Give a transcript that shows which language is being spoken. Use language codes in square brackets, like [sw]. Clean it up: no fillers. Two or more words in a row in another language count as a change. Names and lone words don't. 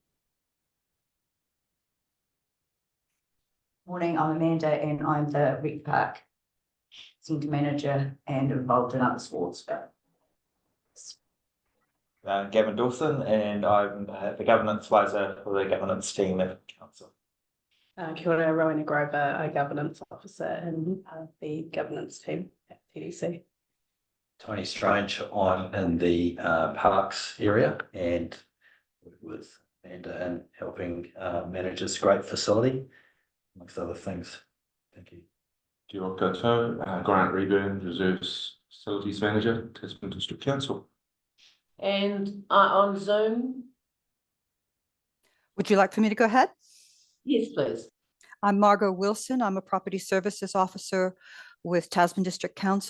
[en] Morning, I'm Amanda and I'm the Rec Park centre manager and involved in other sports. Gavin Dawson, and I'm the governance advisor for the governance team at council. [mi] Kia ora, [en] Rowena Grover, a governance officer in the governance team at TDC. Tony Strange, I'm in the parks area and with Amanda in helping manage this great facility, amongst other things. Thank you. [mi] Kia ora koutou, [en] Grant Reburn, Reserves Facilities Manager, Tasman District Council. And on Zoom. Would you like for me to go ahead? Yes, please. I'm Margot Wilson. I'm a property services officer with Tasman District Council.